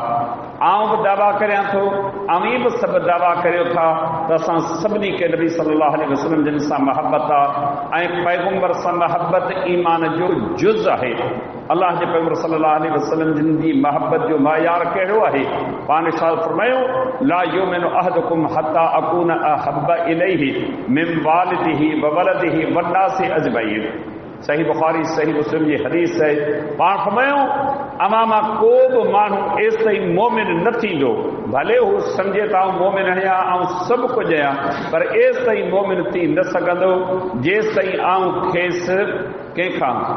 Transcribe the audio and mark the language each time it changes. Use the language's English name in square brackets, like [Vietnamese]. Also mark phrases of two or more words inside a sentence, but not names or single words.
[Sindhi] आउं बि दावा करियां थो, अमीं बि सभु दावा करियो था त असां सभिनी खे नबी [Arabic] صلى الله عليه وسلم [Sindhi] जिन सां मोहब्बत आहे ऐं पैगंबर सां मोहब्बत ईमान जो जुज़ आहे। अल्लाह जे पैगंबर [Arabic] صلى الله عليه وسلم [Sindhi] जिन जी मोहब्बत जो मयार कहिड़ो आहे? पाण इरशाद फरमायो, [Arabic] لا يؤمن أحدكم حتى أكون أحب إليه من والده وولده والناس أجمعين. [Sindhi] सही बुखारी सही मुस्लिम जी हदीस है। पाण फरमायो, अमा मां को बि माण्हू एस ताईं मोमिन न थींदो, भले हू सम्झे त आउं मोमिन आहियां ऐं सभु कुझु आहियां, पर एस ताईं मोमिन थी न सघंदो जेसि ताईं आउं खेसि कंहिंखां